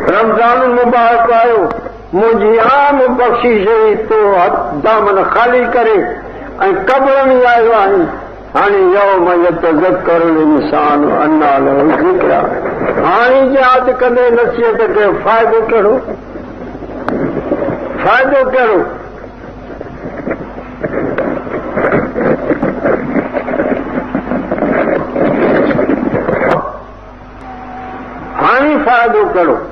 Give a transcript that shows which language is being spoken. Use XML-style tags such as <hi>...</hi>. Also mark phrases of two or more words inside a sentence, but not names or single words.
<sd>रमज़ान मुबारक आयो, मुंहिंजी आम बख़्शिश हुई तो दामन ख़ाली करे ऐं क़ब्र में आयो आहीं।</sd> <ar>हाणे يوم يتذكر الإنسان أنى له ذكرى.</ar> <sd>हाणे यादि कंदे नसीहत कयो, फ़ाइदो कहिड़ो? फ़ाइदो कहिड़ो? हाणे फ़ाइदो कहिड़ो?</sd>